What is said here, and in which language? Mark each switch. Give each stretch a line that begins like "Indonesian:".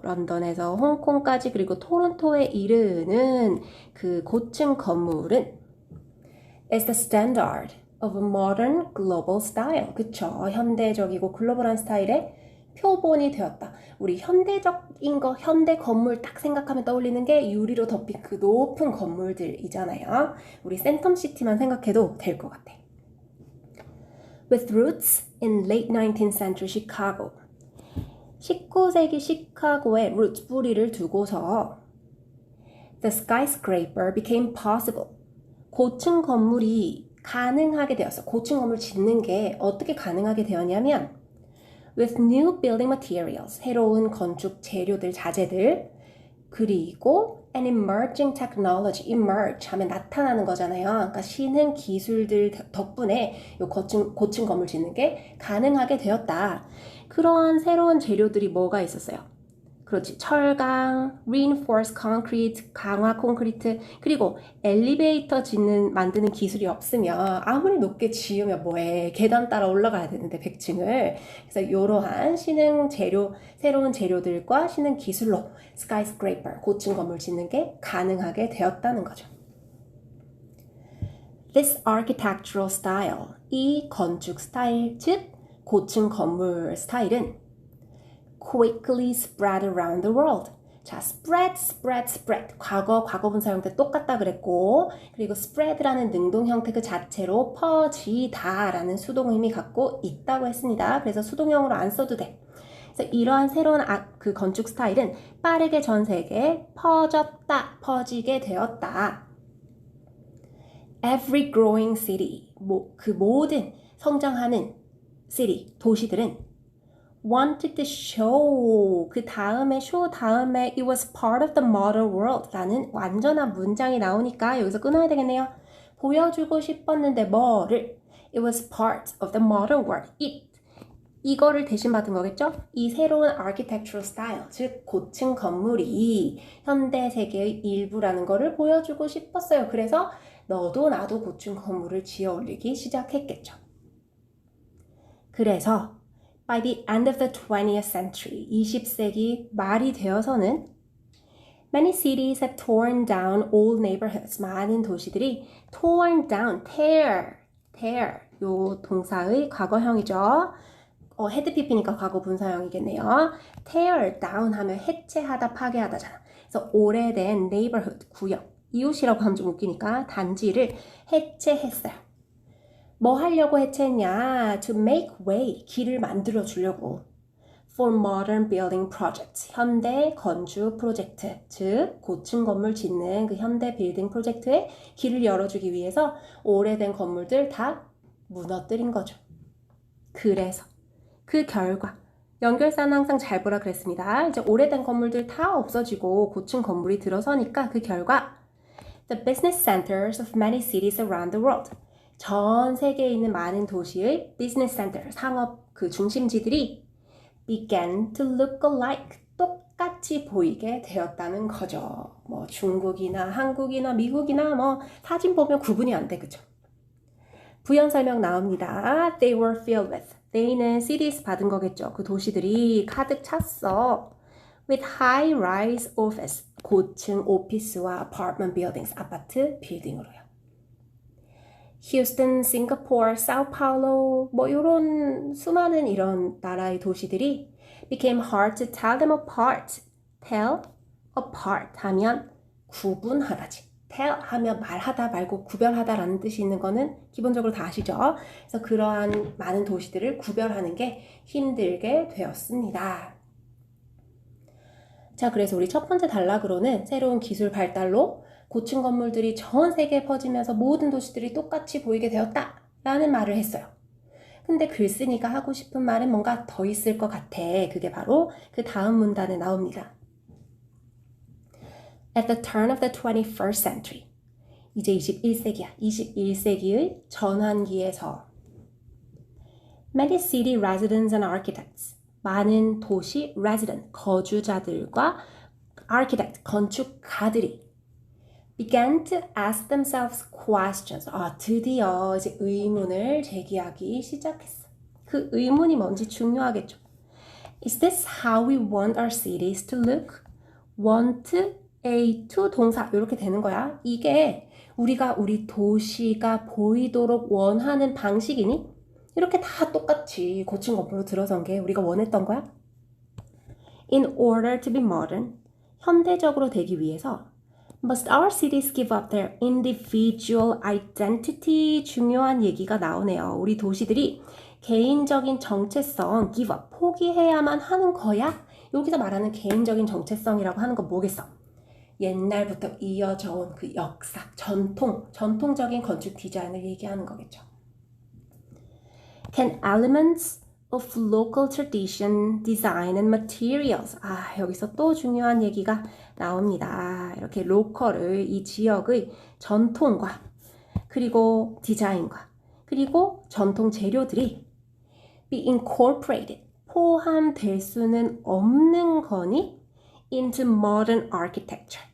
Korean: 런던에서 홍콩까지 그리고 토론토에 이르는 그 고층 건물은
English: is the standard of a modern global style.
Korean: 그쵸? 현대적이고 글로벌한 스타일의 표본이 되었다. 우리 현대적인 거, 현대 건물 딱 생각하면 떠올리는 게 유리로 덮인 그 높은 건물들이잖아요. 우리 센텀시티만 생각해도 될 것 같아.
English: With roots in late 19th century Chicago.
Korean: 19세기 시카고에
English: roots,
Korean: 뿌리를 두고서
English: the skyscraper became possible.
Korean: 고층 건물이 가능하게 되었어. 고층 건물 짓는 게 어떻게 가능하게 되었냐면
English: with new building materials,
Korean: 새로운 건축 재료들, 자재들, 그리고
English: an emerging technology,
Korean: emerge 하면 나타나는 거잖아요. 그러니까 신흥 기술들 덕분에 이 고층 건물 짓는 게 가능하게 되었다. 그러한 새로운 재료들이 뭐가 있었어요? 그렇지. 철강, reinforced concrete, 강화 콘크리트, 그리고 엘리베이터 만드는 기술이 없으면 아무리 높게 지으면 뭐해. 계단 따라 올라가야 되는데 100층을. 그래서 이러한 신흥 재료, 새로운 재료들과 신흥 기술로 skyscraper, 고층 건물 짓는 게 가능하게 되었다는 거죠.
English: This architectural style,
Korean: 이 건축 스타일, 즉 고층 건물 스타일은
English: quickly spread around the world.
Korean: 자, spread. 과거분 사용 때 똑같다 그랬고, 그리고 spread라는 능동 형태 그 자체로 퍼지다라는 수동 의미 갖고 있다고 했습니다. 그래서 수동형으로 안 써도 돼. 그래서 이러한 새로운 그 건축 스타일은 빠르게 전 세계에 퍼지게 되었다.
English: Every growing city,
Korean: 그 모든 성장하는
English: city,
Korean: 도시들은
English: wanted to show,
Korean: 그 다음에
English: show 다음에 it was part of the modern world
Korean: 라는 완전한 문장이 나오니까 여기서 끊어야 되겠네요. 보여주고 싶었는데 뭐를?
English: It was part of the modern world.
Korean: 이거를 대신 받은 거겠죠? 이 새로운 architectural style, 즉 고층 건물이 현대 세계의 일부라는 거를 보여주고 싶었어요. 그래서 너도 나도 고층 건물을 지어 올리기 시작했겠죠. 그래서
English: By the end of the 20th century,
Korean: 20세기 말이 되어서는
English: many cities have torn down old neighborhoods.
Korean: 많은 도시들이 torn down, tear. 요 동사의 과거형이죠. 헤드 PP니까 과거 분사형이겠네요. tear down 하면 해체하다, 파괴하다잖아. 그래서 오래된 neighborhood, 구역, 이웃이라고 하면 좀 웃기니까 단지를 해체했어요. 뭐 하려고 해체했냐?
English: To make way,
Korean: 길을 만들어 주려고.
English: For modern building projects,
Korean: 현대 건축 프로젝트, 즉 고층 건물 짓는 그 현대 빌딩 프로젝트에 길을 열어주기 위해서 오래된 건물들 다 무너뜨린 거죠. 그래서 그 결과 연결사는 항상 잘 보라 그랬습니다. 이제 오래된 건물들 다 없어지고 고층 건물이 들어서니까 그 결과
English: The business centers of many cities around the world,
Korean: 전 세계에 있는 많은 도시의 business center, 상업 그 중심지들이
English: began to look alike,
Korean: 똑같이 보이게 되었다는 거죠. 뭐 중국이나 한국이나 미국이나 뭐 사진 보면 구분이 안 돼, 그죠? 부연 설명 나옵니다.
English: They were filled with, they는 cities
Korean: 받은 거겠죠. 그 도시들이 가득 찼어.
English: With high-rise office,
Korean: 고층 오피스와
English: apartment buildings,
Korean: 아파트 빌딩으로요. 휴스턴, 싱가포르, 사우파울로 뭐 이런 수많은 이런 나라의 도시들이
English: became hard to tell them apart.
Korean: tell apart 하면 구분하다지. tell 하면 말하다 말고 구별하다라는 뜻이 있는 거는 기본적으로 다 아시죠? 그래서 그러한 많은 도시들을 구별하는 게 힘들게 되었습니다. 자, 그래서 우리 첫 번째 단락으로는 새로운 기술 발달로 고층 건물들이 전 세계에 퍼지면서 모든 도시들이 똑같이 보이게 되었다 라는 말을 했어요. 근데 글쓴이가 하고 싶은 말은 뭔가 더 있을 것 같아. 그게 바로 그 다음 문단에 나옵니다.
English: At the turn of the 21st century.
Korean: 이제 21세기야. 21세기의 전환기에서
English: Many city residents and architects.
Korean: 많은 도시
English: resident,
Korean: 거주자들과
English: architect,
Korean: 건축가들이
English: began to ask themselves questions.
Korean: 드디어 이제 의문을 제기하기 시작했어. 그 의문이 뭔지 중요하겠죠.
English: Is this how we want our cities to look?
Korean: Want, a, to 동사 이렇게 되는 거야. 이게 우리가 우리 도시가 보이도록 원하는 방식이니? 이렇게 다 똑같이 고층 건물로 들어선 게 우리가 원했던 거야?
English: In order to be modern,
Korean: 현대적으로 되기 위해서
English: Must our cities give up their individual identity?
Korean: 중요한 얘기가 나오네요. 우리 도시들이 개인적인 정체성, give up, 포기해야만 하는 거야? 여기서 말하는 개인적인 정체성이라고 하는 건 뭐겠어? 옛날부터 이어져 온 그 역사, 전통적인 건축 디자인을 얘기하는 거겠죠.
English: Can elements of local tradition, design and materials.
Korean: 여기서 또 중요한 얘기가 나옵니다. 이렇게 로컬을, 이 지역의 전통과 그리고 디자인과 그리고 전통 재료들이
English: be incorporated,
Korean: 포함될 수는 없는 거니
English: into modern architecture.